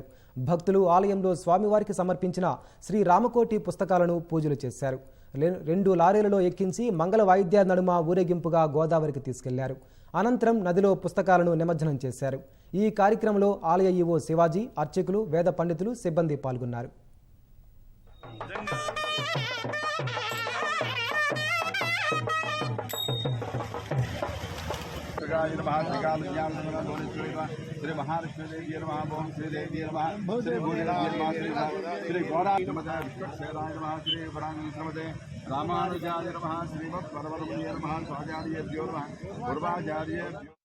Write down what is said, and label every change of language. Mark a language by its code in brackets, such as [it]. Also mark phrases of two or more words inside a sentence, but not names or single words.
[te] భక్తులు ఆలయంలో స్వామివారికి సమర్పించిన శ్రీ రామకోటి పుస్తకాలను పూజలు చేశారు. 2 లారీలలో ఎక్కించి మంగళ వాయిద్య నడుమ ఊరేగింపుగా గోదావరికి తీసుకెళ్లారు. అనంతరం నదిలో పుస్తకాలను నిమజ్జనం చేశారు. ఈ కార్యక్రమంలో ఆలయ ఈవో శివాజీ, అర్చకులు, వేద పండితులు, సిబ్బంది పాల్గొన్నారు. [sa] श्री महालक्ष्मी देवी नमः, ओम श्री देवी नमः, श्री भूदेवी नमः, श्री गौरा नमः, श्रीराम नमः, श्री वरांगी नमः, रामानुजाय नमः, श्रीमद् परमरमणीय नमः, स्वाचार्येभ्यो नमः, पूर्वाचार्येभ्यो